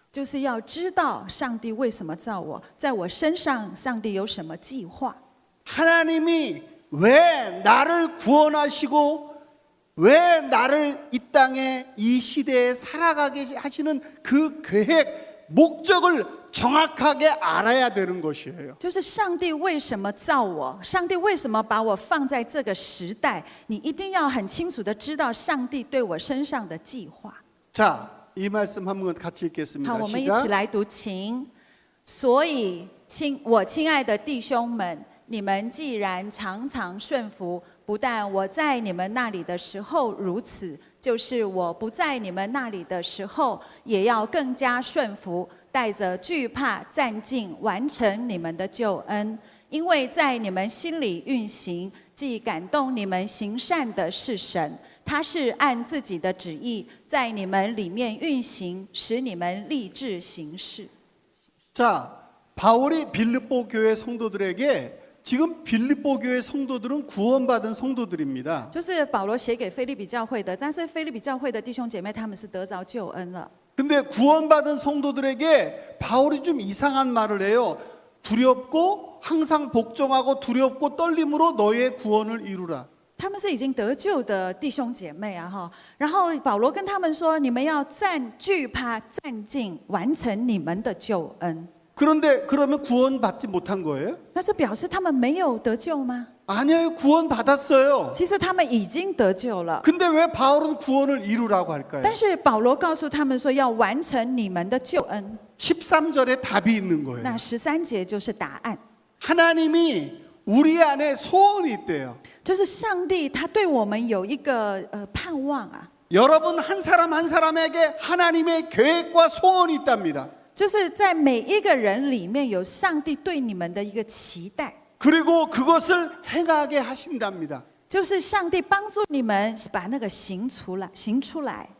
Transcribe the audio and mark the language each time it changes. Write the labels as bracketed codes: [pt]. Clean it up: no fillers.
[zh] 就是要知道上帝为什么造我，在我身上上帝有什么计划。 [ko] 하나님이 왜 나를 구원하시고 왜 나를 이 땅에 이 시대에 살아가게 하시는 그 계획, 목적을 정확하게 알아야 되는 것이에요. [zh] 就是上帝为什么造我，上帝为什么把我放在这个时代，你一定要很清楚的知道上帝对我身上的计划。 [ko] 자, 이 말씀 한번 같이 읽겠습니다. [zh] 好，我们一起 [ko] 시작. [zh] 来读经。所以，我亲爱的弟兄们，你们既然常常顺服，不但我在你们那里的时候如此，就是我不在你们那里的时候，也要更加顺服，带着惧怕战兢，完成你们的救恩。因为在你们心里运行，既感动你们行善的是神，他是按自己的旨意在你们里面运行，使你们立志行事。 [ko] 자, 바울이 빌립보 교회 성도들에게 지금 빌립보 교회 성도들은 구원받은 성도들입니다. [zh] 就是保罗写给腓立比教会的，但是腓立比教会的弟兄姐妹他们是得着救恩了。 [ko] 근데 구원받은 성도들에게 바울이 좀 이상한 말을 해요. 두렵고 항상 복종하고 두렵고 떨림으로 너의 구원을 이루라. [zh] 他们是已经得救的弟兄姐妹啊，哈。然后保罗跟他们说：“你们要惧怕、战兢，完成你们的救恩。 [ko] 그런데 그러면 구원받지 못한 거예요? ” [zh] 那是表示他们没有得救吗？ [ko] 아니에요. 구원받았어요. [zh] 其实他们已经得救了， [ko] 근데 왜 바울은 구원을 이루라고 할까요? [zh] 但是保罗告诉他们说要完成你们的救恩。 [ko] 13절에 답이 있는 거예요. [zh] 那13节就是答案， [ko] 하나님이 우리 안에 소원이 있대요. [zh] 就是上帝他对我们有一个盼望啊， [ko] 여러분 한 사람 한 사람에게 하나님의 계획과 소원이 있답니다. [zh] 就是在每一个人里面有上帝对你们的一个期待， [ko] 그리고 그것을 행하게 하신답니다. [zh] 就是上帝帮助你们把那个行出来。